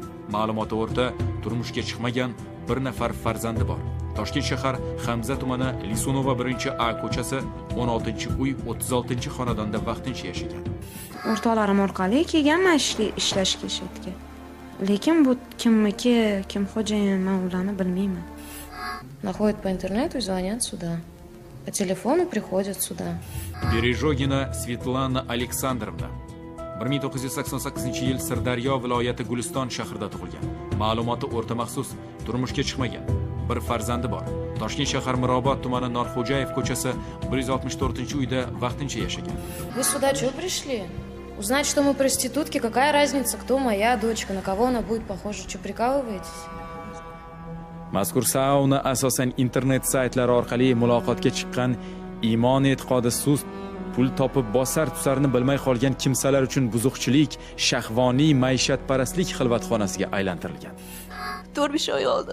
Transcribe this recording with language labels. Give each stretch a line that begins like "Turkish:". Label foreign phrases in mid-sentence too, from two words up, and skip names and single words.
Uzbek: Ma'lumoti o'rta, turmushga chiqmagan, 1 nafar farzandi bor. Toshkent shahar Hamza tumani Lisunova 1-A ko'chasi 16-uy 36-xonadonda vaqtincha yashagan. O'rtoqlarim orqali kelganman ishlashga shetga. Lekin bu kimniki, kim xo'jayin, men ularni bilmayman.
Russian: Находят по интернету и звонят сюда. По телефону приходят сюда.
Uzbek: Berejogina Svetlana Aleksandrovna 1988-yil Sirdaryo viloyati Guliston shahrida tug'ilgan. Ma'lumoti o'rta maxsus turmushga chiqmagan. Bir farzandi bor. Toshkent shahar Mirobod tumani Norxo'jayev ko'chasi 164-uyda vaqtincha yashagan.
Russian: Вы сюда что пришли? Узнать, что мы проститутки, какая разница, кто моя дочка, на кого она будет похожа, что прикалываетесь?
Uzbek: Mazkur sauna asosan internet saytlari orqali muloqotga chiqqan iymon e'tiqodi sust pul topib bosar tusarni bilmay qolgan kimsalar uchun buzuqchilik, shahvoniy maishatparastlik xilvatxonasiga aylantirilgan. 4-5 oy oldi.